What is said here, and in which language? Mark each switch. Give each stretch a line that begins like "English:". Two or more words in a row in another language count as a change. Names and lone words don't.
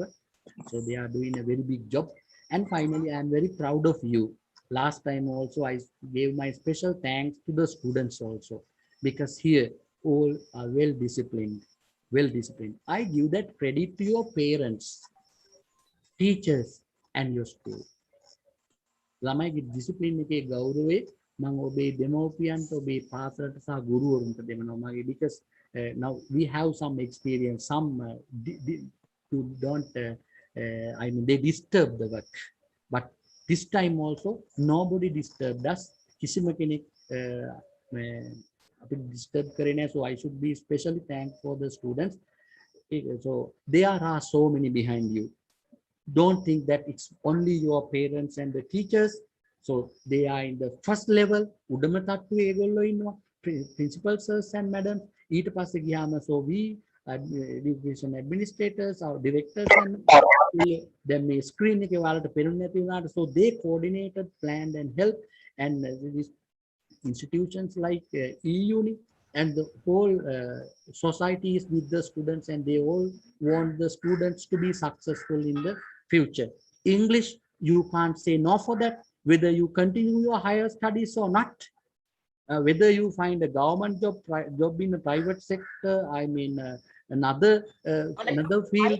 English: So they are doing a very big job. And finally, I am very proud of you. Last time also, I gave my special thanks to the students also, because here all are well disciplined. I give that credit to your parents, teachers, and your school.
Sinhala: ළමයිගේ discipline එකේ ගෞරවය මම ඔබේ දෙමව්පියන්ට ඔබේ පාසලට සහ ගුරුවරුන්ට දෙනවා මගේ,
English: because now we have some experience, some who don't I mean they disturb the work, but this time also nobody disturbed us.
Sinhala: කිසිම කෙනෙක් අපි disturb කරේ නැහැ.
English: So I should be especially thankful for the students. So there are so many behind you. Don't think that it's only your parents and the teachers. So they are in the first level.
Sinhala: උඩම තට්ටුවේ ඒගොල්ලෝ ඉන්නවා,
English: principals and madams.
Sinhala: ඊට පස්සේ ගියාම
English: so we education administrators, our directors, and then
Sinhala: මේ screen එකේ ඔයාලට පෙනුනේ නැති වුණාට,
English: so they coordinated, planned and helped. And these institutions like e-Uni and the whole society is with the students, and they all want the students to be successful in the future. English, you can't say no for that, whether you continue your higher studies or not, whether you find a government job in the private sector, I mean another field.